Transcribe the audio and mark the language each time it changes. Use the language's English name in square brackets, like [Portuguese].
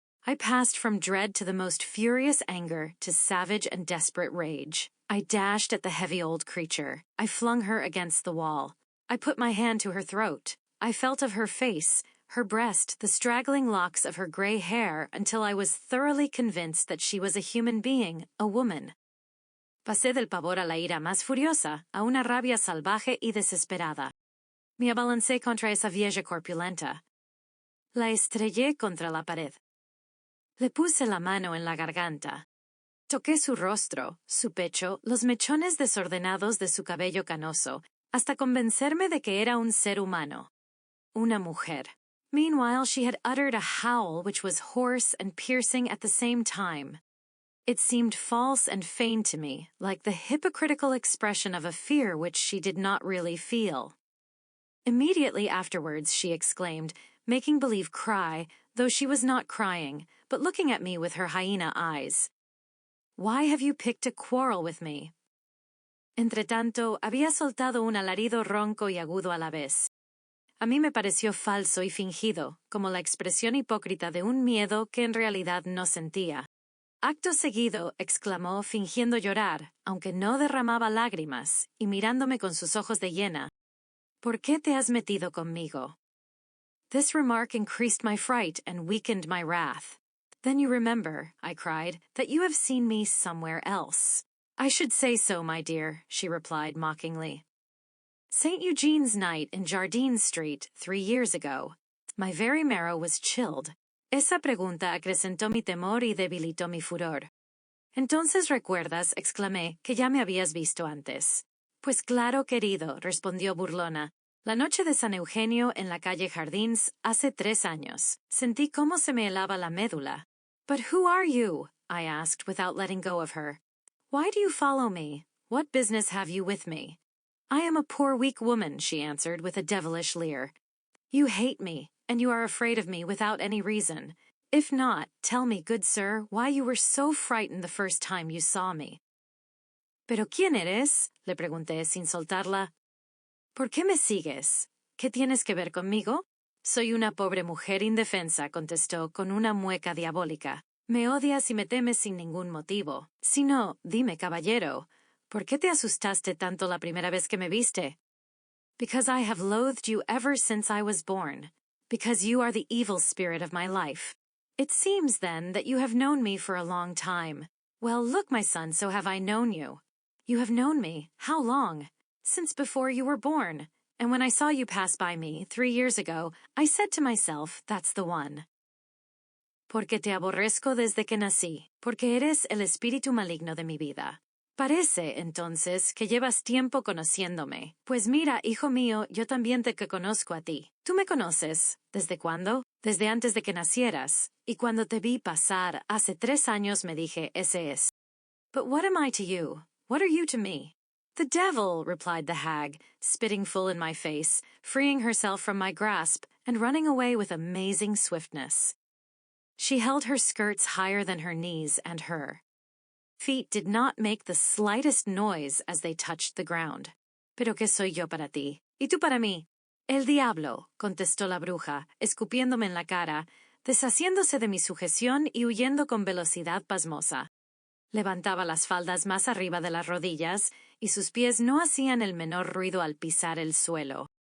[English] I passed from dread to the most furious anger to savage and desperate rage. I dashed at the heavy old creature. I flung her against the wall. I put my hand to her throat. I felt of her face, her breast, the straggling locks of her gray hair, until I was thoroughly convinced that she was a human being, a woman. [Spanish] Pasé del pavor a la ira más furiosa, a una rabia salvaje y desesperada. Me abalancé contra esa vieja corpulenta. La estrellé contra la pared. Le puse la mano en la garganta. Toqué su rostro, su pecho, los mechones desordenados de su cabello canoso, hasta convencerme de que era un ser humano. Una mujer. [English] Meanwhile, she had uttered a howl which was hoarse and piercing at the same time. It seemed false and feigned to me, like the hypocritical expression of a fear which she did not really feel. Immediately afterwards, she exclaimed, making believe cry, though she was not crying, but looking at me with her hyena eyes. Why have you picked a quarrel with me? [Spanish] Entretanto, había soltado un alarido ronco y agudo a la vez. A mí me pareció falso y fingido, como la expresión hipócrita de un miedo que en realidad no sentía. Acto seguido, exclamó, fingiendo llorar, aunque no derramaba lágrimas, y mirándome con sus ojos de hiena. ¿Por qué te has metido conmigo? [English] This remark increased my fright and weakened my wrath. Then you remember, I cried, that you have seen me somewhere else. I should say so, my dear, she replied mockingly. St. Eugene's night in Jardine Street 3 years ago. My very marrow was chilled. [Spanish] Esa pregunta acrecentó mi temor y debilitó mi furor. Entonces recuerdas, exclamé, que ya me habías visto antes. Pues claro, querido, respondió burlona. La noche de San Eugenio en la calle Jardins, hace 3 años. Sentí cómo se me helaba la médula. [English] But who are you? I asked, without letting go of her. Why do you follow me? What business have you with me? I am a poor weak woman, she answered, with a devilish leer. You hate me, and you are afraid of me without any reason. If not, tell me, good sir, why you were so frightened the first time you saw me. [Spanish] ¿Pero quién eres? Le pregunté sin soltarla. ¿Por qué me sigues? ¿Qué tienes que ver conmigo? Soy una pobre mujer indefensa, contestó con una mueca diabólica. Me odias y me temes sin ningún motivo. Si no, dime, caballero, ¿por qué te asustaste tanto la primera vez que me viste? [English] Because I have loathed you ever since I was born. Because you are the evil spirit of my life. It seems, then, that you have known me for a long time. Well, look, my son, so have I known you. You have known me. How long? Since before you were born. And when I saw you pass by me 3 years ago, I said to myself, that's the one. [Spanish] Porque te aborrezco desde que nací, porque eres el espíritu maligno de mi vida. Parece, entonces, que llevas tiempo conociéndome. Pues mira, hijo mío, yo también te conozco a ti. ¿Tú me conoces? ¿Desde cuándo? Desde antes de que nacieras. Y cuando te vi pasar hace 3 años me dije, ese es. [English] But what am I to you? What are you to me? The devil, replied the hag, spitting full in my face, freeing herself from my grasp, and running away with amazing swiftness. She held her skirts higher than her knees and her feet did not make the slightest noise as they touched the ground. [Spanish] Pero qué soy yo para ti? Y tú para mí? El diablo, contestó la bruja, escupiéndome en la cara, deshaciéndose de mi sujeción y huyendo con velocidad pasmosa. Levantaba las faldas más arriba de las rodillas, y sus pies no hacían el menor ruido al pisar el suelo.